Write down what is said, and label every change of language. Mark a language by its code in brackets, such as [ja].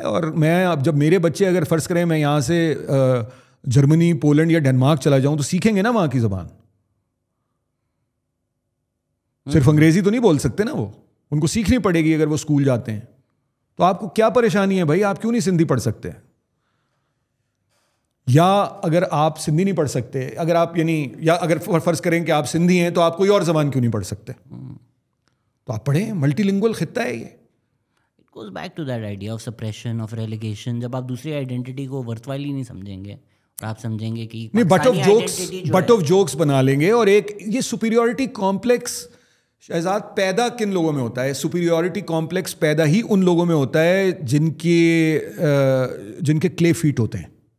[ur] اور میں اب جب میرے بچے اگر فرض کریں میں یہاں سے جرمنی, پولینڈ یا ڈنمارک چلا جاؤں تو سیکھیں گے نا وہاں کی زبان, صرف انگریزی تو نہیں بول سکتے نا, وہ ان کو سیکھنی پڑے گی اگر وہ اسکول جاتے ہیں. تو آپ کو کیا پریشانی ہے بھائی, آپ کیوں نہیں سندھی پڑھ سکتے؟ یا اگر آپ سندھی نہیں پڑھ سکتے, اگر آپ یعنی یا اگر فرض کریں کہ آپ سندھی ہیں تو آپ کوئی اور زبان کیوں نہیں پڑھ سکتے؟ تو آپ پڑھیں, ملٹی لنگول خطہ ہے یہ. [en] It goes back to that idea of suppression, of relegation. [ur] جب آپ دوسری آئیڈینٹی کو ورتھ وائل ہی نہیں سمجھیں گے اور آپ سمجھیں گے کہ [en] butt of jokes [ur] بنا لیں گے. اور ایک یہ سپیریورٹی کمپلیکس شہزاد پیدا کن لوگوں میں ہوتا ہے؟ سپیریورٹی کمپلیکس پیدا ہی ان لوگوں میں ہوتا ہے جن کے کلے فیٹ ہوتے ہیں.